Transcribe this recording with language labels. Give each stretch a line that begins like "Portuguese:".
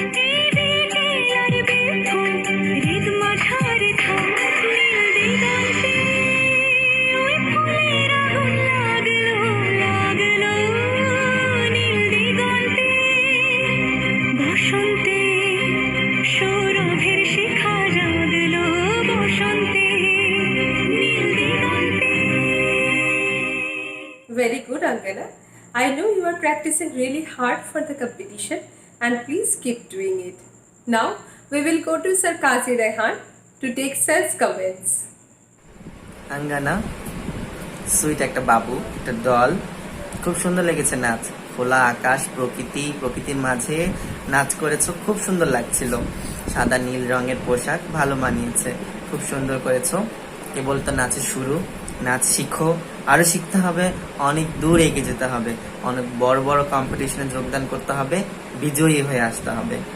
Bangla: এই বিকেল আর বিলকুল হৃদ মাঝার থাক নীল দিগন্তে ওই ফুলের আগুন লাগলো নীল দিগন্তে বসন্তে সৌরভের শিখা জাগলো বসন্তে নীল দিগন্তে
English: Very good, Angana. I know you are practicing really hard for the competition and please keep doing it. Now, we will go to Sir Qazi Rehan to take Sir's comments.
Bangla: আঙ্গানা sweet একটা বাবু, একটা দল, খুব সুন্দর লেগেছে নাচ। খোলা আকাশ, প্রকৃতির মাঝে নাচ করেছো, খুব সুন্দর লাগছিল। সাদা নীল রঙের পোশাক ভালো মানিয়েছে, খুব সুন্দর করেছো। কেবল তো নাচের শুরু, নাচ শিখো, আরো শিখতে হবে, অনেক দূর এগিয়ে যেতে হবে, অনেক বড় বড় কম্পিটিশনে যোগদান করতে হবে, বিজয়ী হয়ে আসতে হবে।